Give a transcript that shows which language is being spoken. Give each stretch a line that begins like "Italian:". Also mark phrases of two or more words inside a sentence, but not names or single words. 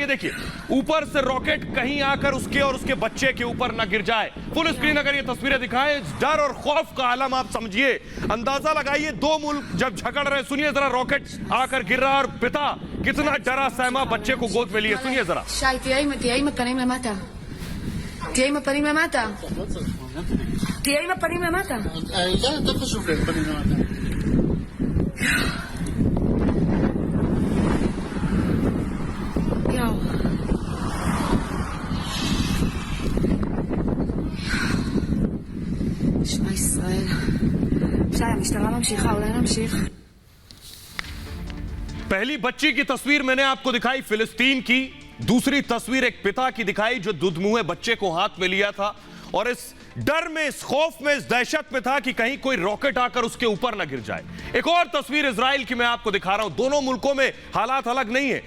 Hindi: ये देखिए ऊपर से रॉकेट कहीं आकर उसके और उसके बच्चे के ऊपर न गिर जाए।
English: full screen
Hindi: अगर ये तस्वीरें दिखाएं, डर और खौफ का आलम आप समझिए, अंदाजा लगाइए। दो मुल्क जब झगड़ रहे, सुनिए जरा रॉकेट आकर गिर रहा और पिता कितना डरा सहमा बच्चे को गोद में लिए। सुनिए जरा।
Hebrew: תהיה עם הפנים למטה. תהיה עם הפנים למטה. תהיה עם הפנים למטה. זה יותר חשוב לי, הפנים למטה. יואו. שמע ישראל. שי, המשטרה ממשיכה, אולי נמשיך?
Hindi: पहली बच्ची की तस्वीर मैंने आपको दिखाई फिलिस्तीन की, दूसरी तस्वीर एक पिता की दिखाई जो दुधमुए बच्चे को हाथ में लिया था और इस डर में, इस खौफ में, इस दहशत में था कि कहीं कोई रॉकेट आकर उसके ऊपर ना गिर जाए। एक और तस्वीर इजराइल की मैं आपको दिखा रहा हूं। दोनों मुल्कों में हालात अलग नहीं है।